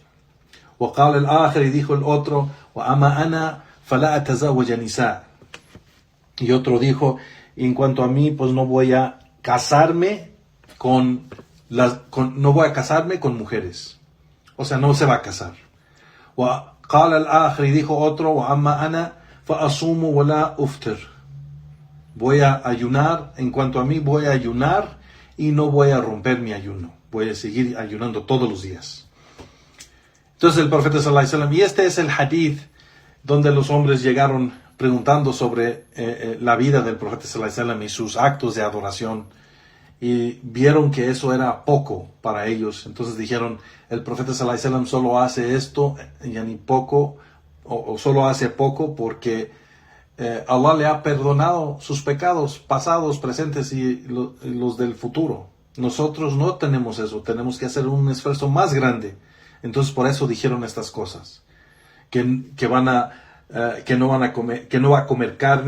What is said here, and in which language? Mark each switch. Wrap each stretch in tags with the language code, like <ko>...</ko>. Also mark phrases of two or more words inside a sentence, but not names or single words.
<ar>وقال الآخر,</ar> <es>y dijo el otro:</es> <ar>وأما أنا فلا أتزوج نساء,</ar> <es>y otro dijo: en cuanto a mí, pues no voy a casarme no voy a casarme con mujeres. O sea, no se va a casar.</es> <ar>وقال الآخر,</ar> <es>y dijo otro:</es> <ar>وأما أنا فأصوم ولا أفطر,</ar> <es>voy a ayunar, en cuanto a mí voy a ayunar y no voy a romper mi ayuno, voy a seguir ayunando todos los días. Entonces el profeta</es> <ar>صلى الله عليه وسلم,</ar> <es>y este es el hadith donde los hombres llegaron preguntando sobre la vida del profeta</es> <ar>صلى الله عليه وسلم</ar> <es>y sus actos de adoración, y vieron que eso era poco para ellos. Entonces dijeron: el profeta</es> <ar>صلى الله عليه وسلم</ar> <es>solo hace esto, ya ni poco, o solo hace poco porque Allah le ha perdonado sus pecados pasados, presentes y los del futuro. Nosotros no tenemos eso, tenemos que hacer un esfuerzo más grande. Entonces por eso dijeron estas cosas, que no va a comer carne.</es>